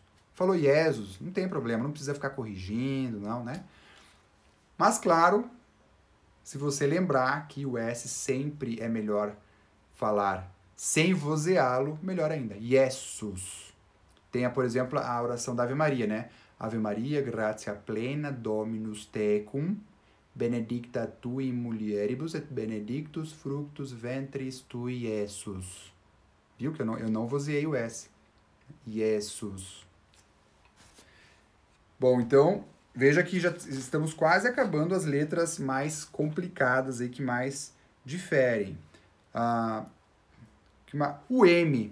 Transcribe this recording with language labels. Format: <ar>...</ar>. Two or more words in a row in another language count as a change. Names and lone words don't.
<pt>Falou Jesus, não tem problema, não precisa ficar corrigindo, não, né? Mas, claro, se você lembrar que o S sempre é melhor falar sem vozeá-lo, melhor ainda. Jesus. Tenha, por exemplo, a oração da Ave Maria, né?</pt> <la>Ave Maria, gratia plena, Dominus tecum, benedicta tu in mulieribus et benedictus fructus ventris tui,</la> <pt>Jesus. Viu que eu não vozeei o S. Jesus. Bom, então, veja que já estamos quase acabando as letras mais complicadas aí, que mais diferem. O M.</pt>